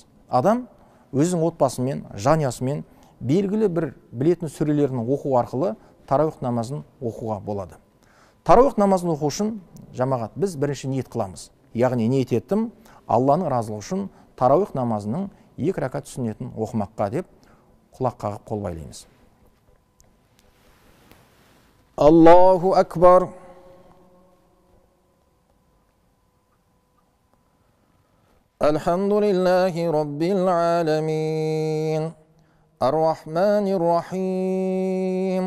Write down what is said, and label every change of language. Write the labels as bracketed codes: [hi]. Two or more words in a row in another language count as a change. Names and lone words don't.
[kk] Адам өзінің отбасымен, жанұясымен белгілі бір білетін сүрелерін оқу арқылы тарауих намазын оқуға болады. Тарауих намазын оқу үшін жамағат біз бірінші ниет қыламыз. Яғни ниет еттім, Алланың разылығы үшін тарауих намазының 2 ракат сүннетін оқымаққа деп құлақ қағып қол байлаймыз. [ar] الله أكبر. الحمد لله رب العالمين. الرحمن الرحيم.